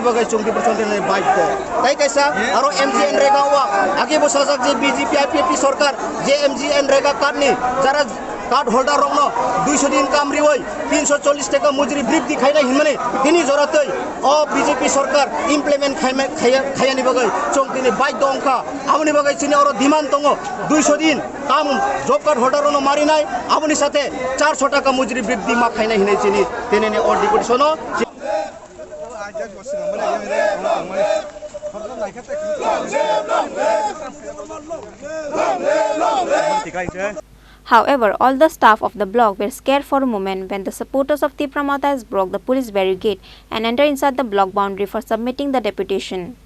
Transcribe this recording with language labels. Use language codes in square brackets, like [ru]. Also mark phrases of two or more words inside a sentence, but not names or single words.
[trp] बगै चुं डिपुटेशन दिनानै बाइक दो ताई कैसा आरो एमजीएन रेगावा आगे बसाजाक जे बीजेपी आईपीएफटी सरकार जे एमजीएन रेगा कार्डनि जारा [en] card holder [trp] रंगनो 200 दिन काम रिवई 340 टाका मजुरी बृद्धि खाइना हिनमाने तिनी जरातै अ बीजेपी सरकार इमप्लिमेंट खायानि बगै चों तिनी बाध्य अंका आबनि बगै चिनि अरो डिमान्ड दङ 200 दिन काम [en] job card holder [trp] रंगनो मारिनाय आबनि साथे 400 टाका मजुरी बृद्धि मा खाइना हिनै चिनि तेनेनि अ डिपुटेसन [en] However, all the staff of the block were scared for a moment when the supporters of Tipra Motha broke the police barricade and entered inside the block boundary for submitting the deputation.